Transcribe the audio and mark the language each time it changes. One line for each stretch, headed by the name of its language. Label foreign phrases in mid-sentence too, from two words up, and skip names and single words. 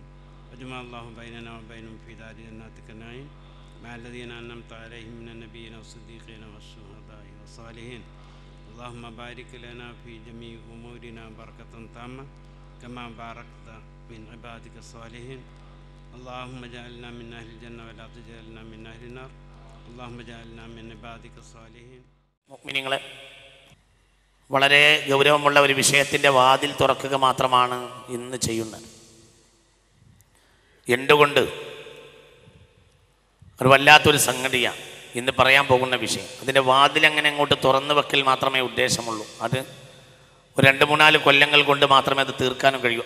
Arabic: وجمع الله بيننا وبينهم في دار جناتك النعيم مع الذين أنعمت عليهم من النبيين والصديقين والشهداء والصالحين. اللهم بارك لنا في جميع أمورنا بركة تامة كما باركت من عبادك الصالحين. اللهم اجعلنا من أهل الجنة ولا تجعلنا من أهل النار. اللهم اجعلنا من عبادك الصالحين.
Malayalam: മുഅ്മിനീങ്ങളെ, വളരെ ഗൗരവമുള്ള ഒരു വിഷയത്തിൻ്റെ വാതിൽ തുറക്കുക മാത്രമാണ് ഇന്ന് ചെയ്യുന്നത്. എന്തുകൊണ്ട് ഒരു വല്ലാത്തൊരു സംഗതിയാണ് ഇന്ന് പറയാൻ പോകുന്ന വിഷയം. അതിൻ്റെ വാതിൽ അങ്ങനെ അങ്ങോട്ട് തുറന്നു വെക്കൽ മാത്രമേ ഉദ്ദേശമുള്ളൂ. അത് ഒരു 2-3-4 കൊല്ലങ്ങൾ കൊണ്ട് മാത്രമേ അത് തീർക്കാനും കഴിയൂ.